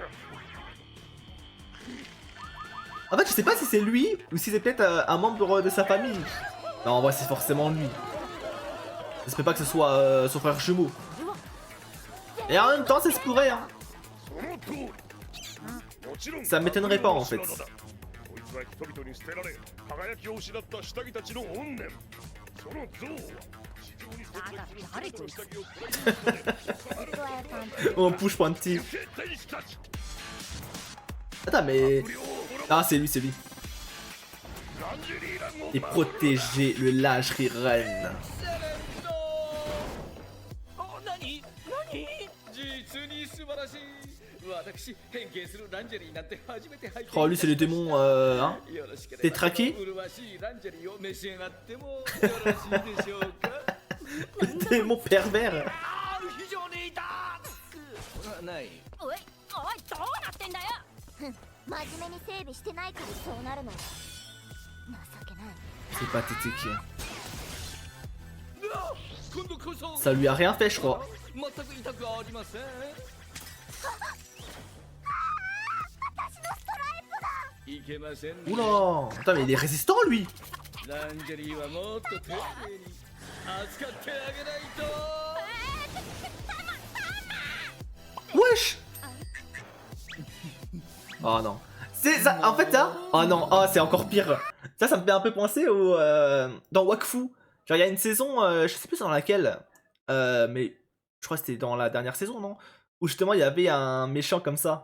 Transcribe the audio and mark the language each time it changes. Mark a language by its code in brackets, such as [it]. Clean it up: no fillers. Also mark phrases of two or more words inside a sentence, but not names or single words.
[fr] En fait je sais pas si c'est lui ou si c'est peut-être un membre de sa famille. Non en vrai c'est forcément lui. J'espère pas que ce soit son frère jumeau. Et en même temps ça se pourrait hein. Ça m'étonnerait pas en fait. [ja] こいつは人々に捨てられ輝きを失った下着たちの怨念その像を地上に存在する全ての下着を砕き出す [fr] On push Panty. [ja] 天使たち [fr] Attends, mais. [ja] 不良を滅ぼ [fr] Ah, c'est lui, c'est lui. [ja] ランジェリーランを [fr] Et protéger le lingerie reine. [ja] 何実に素晴らしい私変形するランジェリーなんて初めて拝見 [fr] Oh, lui, c'est les démons, hein. [ja] よろしければ [fr] Détraqués [ja] 麗しいランジェリーを召し上がってもよろしいでしょうか [fr] Démons pervers. [ja] 非常に痛くないおいおいどうなってんだよふん真面目に整備してないからそうなるのよ情けない [fr] C'est pathétique. [ja] 今度こそ [fr] Ça lui a rien fait, je crois. [ja] 全く痛くありませんいけませんね [fr] Oula. Putain, mais il est résistant, lui. [ja] ランジェリーはもっと丁寧に扱ってあげないと [fr] Wesh. Oh non. C'est ça, en fait, ça. Oh non, oh, c'est encore pire. Ça me fait un peu penser au. Dans Wakfu. Genre, il y a une saison, je sais plus dans laquelle. Mais je crois que c'était dans la dernière saison, non? Où justement, il y avait un méchant comme ça.